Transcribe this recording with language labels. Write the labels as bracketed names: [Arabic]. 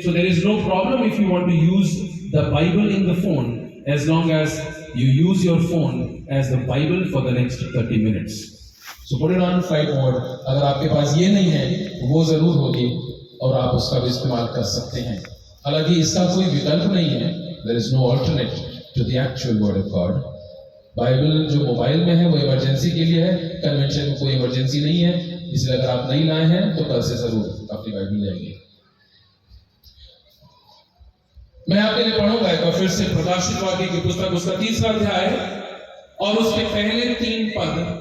[English] So there is no problem if you want to use the Bible in the phone, as long as you use your phone as the Bible for the next 30 minutes. So put it on flight mode। [Hindi] अगर आपके पास ये नहीं है वो जरूर होगी और आप उसका भी इस्तेमाल कर सकते हैं। हालांकि इसका कोई विकल्प नहीं है, [English] there is no alternate to the actual word of God। [Hindi] Bible जो मोबाइल में है वो इमरजेंसी के लिए है, कन्वेंशन में कोई इमरजेंसी नहीं है। इसलिए अगर आप नहीं लाए हैं तो कल से जरूर अपनी बाइबल ले आइए। मैं आपके लिए पढ़ूंगा एक बार फिर से प्रकाशित वाक्य की पुस्तक, उसका 30वां अध्याय और उसके पहले 3 पद।